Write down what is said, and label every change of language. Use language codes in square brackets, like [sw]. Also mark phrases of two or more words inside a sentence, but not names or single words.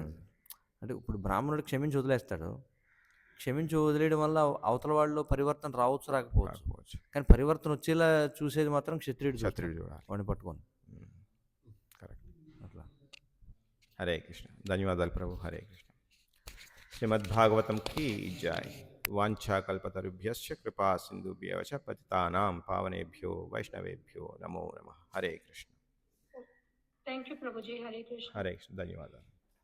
[te] అంటే ఇప్పుడు బ్రాహ్మణుడు క్షమించి వదిలేస్తాడు, క్షమించి వదిలేయడం వల్ల అవతల వాళ్ళు పరివర్తన రాకపోవచ్చు, కానీ పరివర్తన వచ్చేలా చూసేది మాత్రం క్షత్రియుడు వాడిని పట్టుకొని. కరెక్ట్. అట్లా. హరే కృష్ణ. ధన్యవాదాలు ప్రభు. హరే కృష్ణ. [hi] श्रीमद्भागवतम् की जय. [sa] వాంఛాకల్పతరుభ్యశ్చ కృపా సింధుభ్యవ చ పతితానాం పావనేభ్యో వైష్ణవేభ్యో నమో నమః. హరే కృష్ణ. [en] Thank you, Prabhuji. Hare Krishna. [te] హరే కృష్ణ. ధన్యవాదాలు.